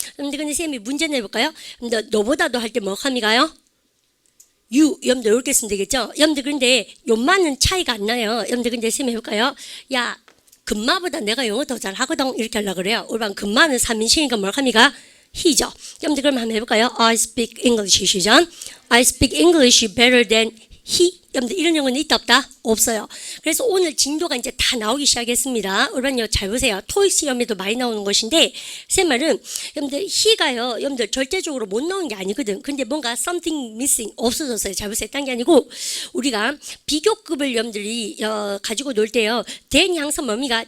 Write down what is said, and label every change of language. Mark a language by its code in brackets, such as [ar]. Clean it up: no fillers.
[ko] 여러분들 근데 쌤이 문제 내볼까요? 여러분들 너보다도 할 때 뭐 합니까요? you 여러분들 이렇게 쓰면 되겠죠. 여러분들 근데 요만은 차이가 안 나요. 여러분들 근데 쌤 해볼까요? 야 금마보다 내가 영어 더 잘하거든 이렇게 하려고 그래요. 여러분 금마는 3인칭이니까 뭘 합니까? he죠. 여러분들 그럼 한번 해볼까요? [en] I speak English 시작. I speak English better than he. [ko] 여러분들 이런 영어는 있다 없다? 없어요. 그래서 오늘 진도가 이제 다 나오기 시작했습니다. 여러분 잘 보세요. 토익 시험에도 많이 나오는 것인데 제 말은 여러분들 he가요. 여러분들 절대적으로 못 나오는 게 아니거든. 근데 뭔가 something missing 없어졌어요. 잘 보세요. 딴 게 아니고 우리가 비교급을 여러분들이 가지고 놀 때요. than 향성 뭡니까?